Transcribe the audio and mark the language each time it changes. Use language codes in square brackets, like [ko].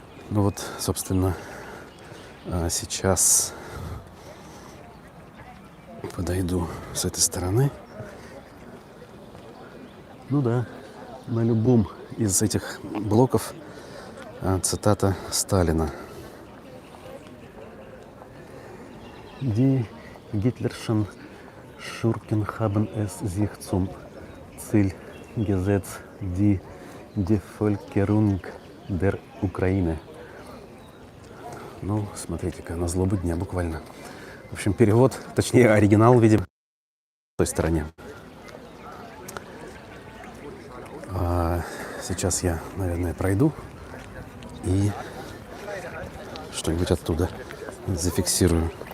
[ru] Ну вот, собственно, сейчас подойду с этой стороны. Ну да, на любом из этих блоков цитата Сталина. [de] Die Hitlerschen Schurken haben es sich zum Ziel gesetzt, die Devölkerung der Ukraine. [ru] Ну, смотрите-ка, на злобу дня буквально. В общем, перевод, точнее, оригинал, видимо, в той стороне. Сейчас я, наверное, пройду и что-нибудь оттуда зафиксирую.